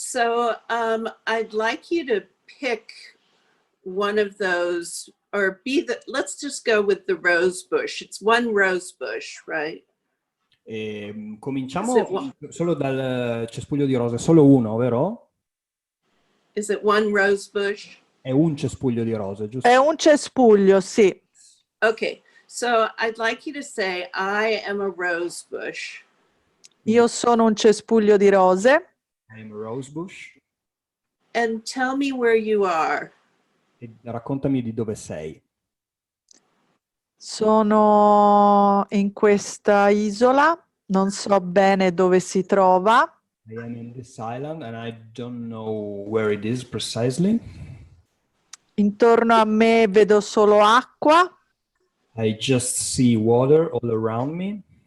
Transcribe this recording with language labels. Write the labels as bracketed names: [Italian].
[English] So I'd like you to pick one of those, or let's just go with the rose bush. It's one rose bush, right? [Italian] Cominciamo solo dal cespuglio di rose, solo uno, vero? [English] Is it one rose bush? [Italian] È un cespuglio di rose, giusto? È un cespuglio, sì. [English] Okay. So I'd like you to say, I am a rose bush. [Italian] Io sono un cespuglio di rose. [English] I am a rose bush. And tell me where you are. [Italian] E raccontami di dove sei. Sono in questa isola, non so bene dove si trova. [English] I am in this island and I don't know where it is precisely. [Italian] Intorno a me vedo solo acqua [English] I just see water all around me.